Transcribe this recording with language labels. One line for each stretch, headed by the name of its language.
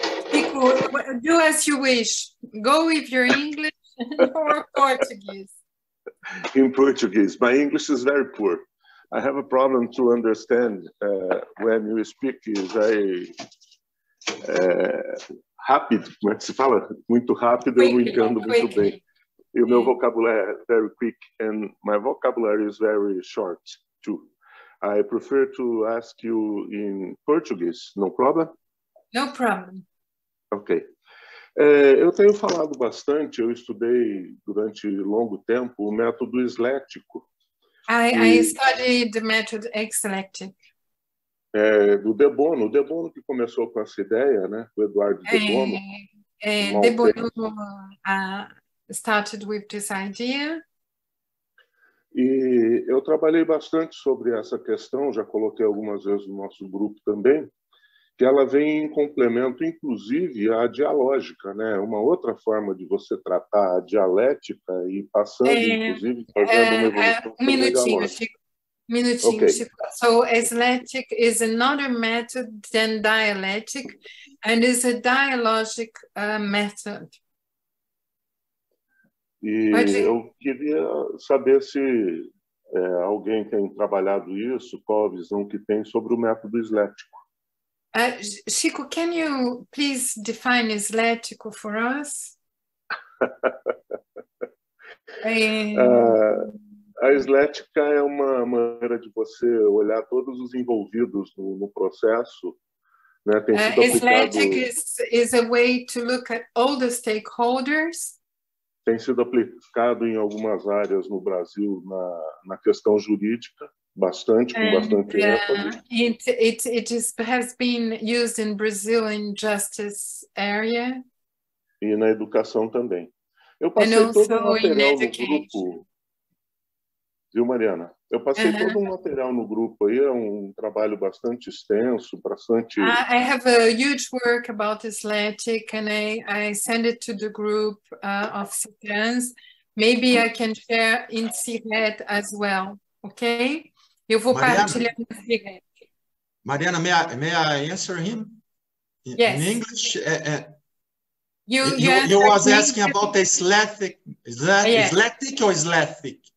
English: Chico, do as you wish. Go with your English or Portuguese. In Portuguese. My English is very poor. I have a problem to understand when you speak very rápido.
Portuguese: Como é que se fala? Muito rápido, eu não entendo muito bem. E o meu vocabulário é
English: very quick, and my vocabulary is very short, too. I prefer to ask you in Portuguese, no problem? No problem. Ok.
Portuguese: Eu tenho falado bastante, eu estudei durante longo tempo o método eslético.
English: I studied the method eclectic.
Portuguese: Do De Bono. O De Bono que começou com essa ideia, né? O Eduardo De Bono.
English: De Bono started with this idea.
Portuguese: E eu trabalhei bastante sobre essa questão, já coloquei algumas vezes no nosso grupo também, que ela vem em complemento, inclusive, à dialógica, né? Uma outra forma de você tratar a dialética e passando, inclusive, fazendo uma evolução. Minutinho, Chico.
English: Okay. Chico. So, esthetic is another method than dialectic, and is a dialogic method.
Portuguese: E eu queria saber se alguém tem trabalhado isso, qual a visão que tem sobre o método eslético.
English: Chico, can you please define eslético for us?
Portuguese: A eslética é uma maneira de você olhar todos os envolvidos no processo. Né? Tem sido
English: eslétic is a way to look at all the stakeholders.
Portuguese: Tem sido aplicado em algumas áreas no Brasil na questão jurídica, bastante, com bastante ênfase.
English: It has been used in Brazil in justice area.
Portuguese: E na educação também. Eu passei todo o material no grupo. Viu, Mariana? Eu passei todo um material no grupo aí, é um trabalho bastante extenso, bastante...
English: I have a huge work about esthetic, and I send it to the group of CETRANS. Maybe I can share in CIRET as well, okay?
Portuguese: Eu vou partilhar no CIRET.
English: Mariana, may I answer him? Yes. In English? You was asking about the esthetic or esthetic?